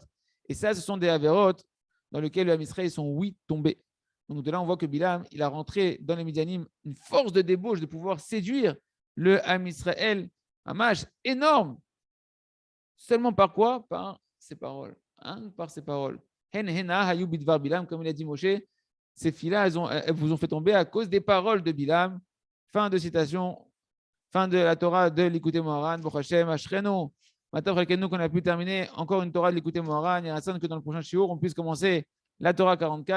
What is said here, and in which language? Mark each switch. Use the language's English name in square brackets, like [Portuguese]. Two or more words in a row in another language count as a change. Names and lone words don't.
[French] Et ça, ce sont des avérotes dans lesquels le [Hebrew] עם ישראל [French] sont tombés. Donc de là, on voit que Bilam, il a rentré dans les Midianim une force de débauche de pouvoir séduire le [Hebrew] עם ישראל, [French] un match énorme. Seulement par quoi? Par ses paroles. Par ses paroles. [Hebrew] הן הנה היו בדבר בלעם, [French] comme il a dit Moshe, ces filles-là, elles vous ont fait tomber à cause des paroles de Bilam. Fin de citation. Fin de la Torah de l'Écouté Moharan, [Hebrew] ברוך השם, אשרנו. [French] Maintenant, qu'on a pu terminer encore une Torah de l'Écouté Moharan. Il y a que dans le prochain shiur, on puisse commencer la Torah 44.